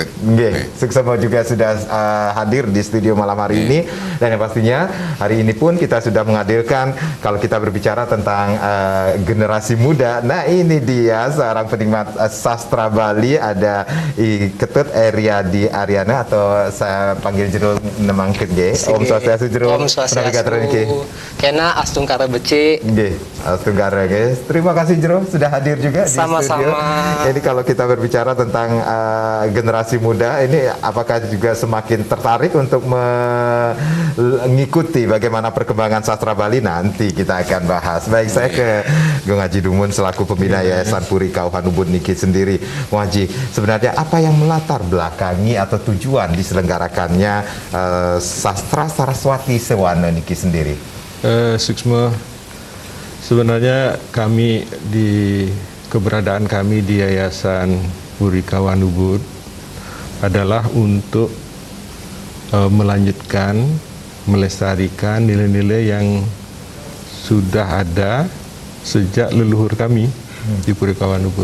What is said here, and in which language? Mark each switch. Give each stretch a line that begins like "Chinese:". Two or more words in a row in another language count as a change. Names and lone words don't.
Indonesian: Sukses juga sudah hadir di studio malam hari ini, dan yang pastinya hari ini pun kita sudah menghadirkan, kalau kita berbicara tentang generasi muda, nah ini dia seorang penikmat sastra Bali, ada Ketut Eriadi Ariana atau saya panggil jero nemang
Balinese: Om Swastiastu jero. Om Swastiastu. Kena Astungkara Beci. Astungkara guys.
Indonesian: Terima kasih jero sudah hadir juga di studio. Jadi kalau kita berbicara tentang generasi muda ini, apakah juga semakin tertarik untuk mengikuti bagaimana perkembangan sastra Bali? Nanti kita akan bahas. Baik, saya ke Gung Haji Dumun selaku pembina Yayasan Puri Kauhan Ubud niki sendiri. Gung Haji, sebenarnya apa yang melatar belakangi atau tujuan diselenggarakannya Sastra Saraswati Sewana niki sendiri? Suksma, sebenarnya keberadaan kami di Yayasan Puri Kauhan Ubud adalah untuk melanjutkan, melestarikan nilai-nilai yang sudah ada sejak leluhur kami di Puri Kauhan Ubud.